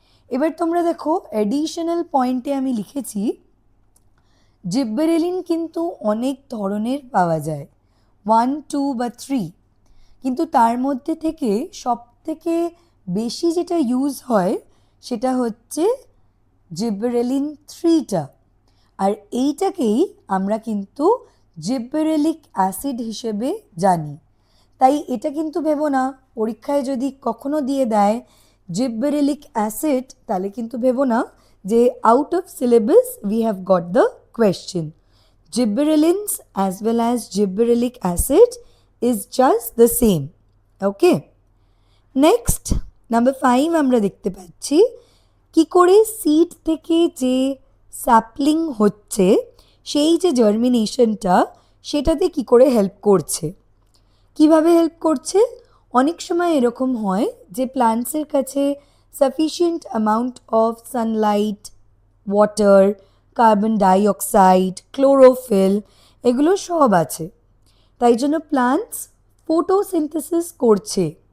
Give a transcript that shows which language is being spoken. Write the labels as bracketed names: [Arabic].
[Bangla] এবার তোমরা দেখো, অ্যাডিশনাল পয়েন্টে আমি লিখেছি জিব্বেরেলিন কিন্তু অনেক ধরনের পাওয়া যায়, 1, 2 বা 3, কিন্তু তার মধ্যে থেকে সবথেকে বেশি যেটা ইউজ হয় সেটা হচ্ছে জিব্বেরেলিন 3টা, আর এইটাকেই আমরা কিন্তু জিব্বেরেলিক অ্যাসিড হিসেবে জানি। তাই এটা কিন্তু ভেবো না পরীক্ষায় যদি কখনো দিয়ে দেয় জিব্বেরেলিক অ্যাসিড, তাহলে কিন্তু ভেবো না যে [English] Out of syllabus we have got the question. Gibberellins as well as gibberellic acid is just the same. Okay? [Bangla] Next, number 5 আমরা দেখতে পাচ্ছি কি করে সিড থেকে যে স্যাপলিং হচ্ছে, সেই যে জার্মিনেশনটা, সেটাতে কি করে হেল্প করছে। কিভাবে হেল্প করছে? অনেক সময় এরকম হয় যে প্ল্যান্টসের কাছে sufficient amount of Sunlight, water, carbon dioxide, chlorophyll, এগুলো সব আছে, তাই জন্য প্ল্যান্টস ফটোসিনথেসিস করছে।